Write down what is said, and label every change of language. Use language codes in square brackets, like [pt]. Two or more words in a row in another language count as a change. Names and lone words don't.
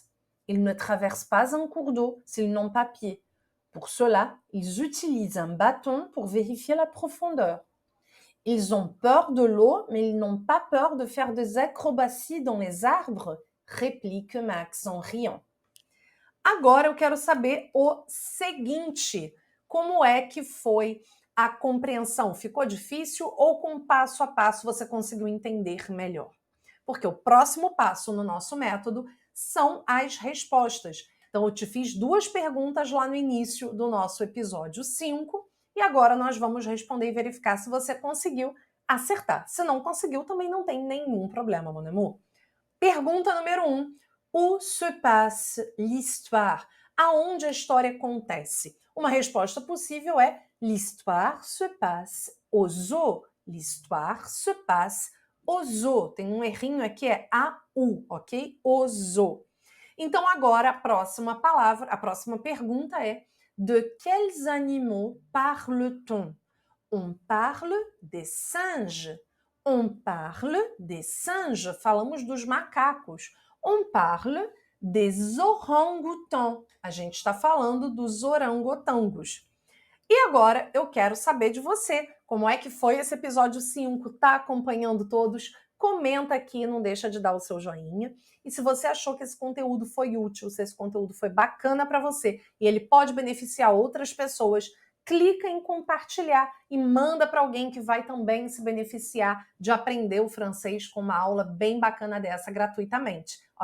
[fr] Ils ne traversent pas un cours d'eau s'ils n'ont pas pied. Pour cela, ils utilisent un bâton pour vérifier la profondeur. Ils ont peur de l'eau, mais ils n'ont pas peur de faire des acrobaties dans les arbres, réplique Max en riant. [pt] Agora eu quero saber o seguinte, como é que foi a compreensão? Ficou difícil ou com passo a passo você conseguiu entender melhor? Porque o próximo passo no nosso método são as respostas. Então eu te fiz duas perguntas lá no início do nosso episódio 5 e agora nós vamos responder e verificar se você conseguiu acertar. Se não conseguiu, também não tem nenhum problema, [fr] mon amour. [pt] Pergunta número 1. [fr] Où se passe l'histoire? [pt] Aonde a história acontece? Uma resposta possível é [fr] l'histoire se passe au zoo. L'histoire se passe au zoo. [pt] Tem um errinho aqui, é AU, ok? [fr] Au zoo. [pt] Então agora a próxima palavra, a próxima pergunta é [fr] de quels animaux parle-t-on? On parle des singes. On parle des singes. [pt] Falamos dos macacos. [fr] On parle des orang-outans. [pt] A gente está falando dos orangotangos. E agora eu quero saber de você. Como é que foi esse episódio 5? Tá acompanhando todos? Comenta aqui, não deixa de dar o seu joinha. E se você achou que esse conteúdo foi útil, se esse conteúdo foi bacana para você e ele pode beneficiar outras pessoas, clica em compartilhar e manda para alguém que vai também se beneficiar de aprender o francês com uma aula bem bacana dessa gratuitamente, ok?